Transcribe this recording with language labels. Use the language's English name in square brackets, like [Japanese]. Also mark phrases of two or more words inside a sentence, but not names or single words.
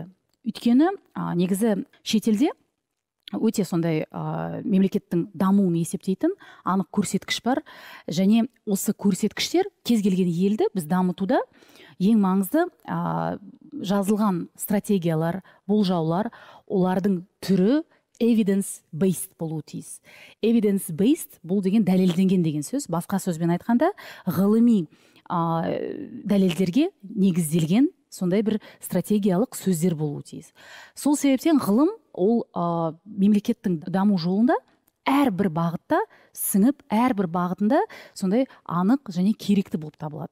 [Kazakh] Өйткені негізі шетелде өте сондай мемлекеттің дамуын есептейтін анық көрсеткіш бар, және осы көрсеткіштер кез келген елді біз дамытуда ең маңызды жазылған стратегиялар, болжаулар, олардың түрі evidence-based болуы тиіс. Evidence-based бұл деген дәлелденген деген сөз. Басқа сөзбен айтқанда, ғылыми дәлелдерге негізделген сондай бір стратегиялық сөздер болуы тиіс. Сол себептен ғылым ол мемлекеттің даму жолында әрбір бағытта сіңіп, әрбір бағытында сондай анық және керекті болып табылады.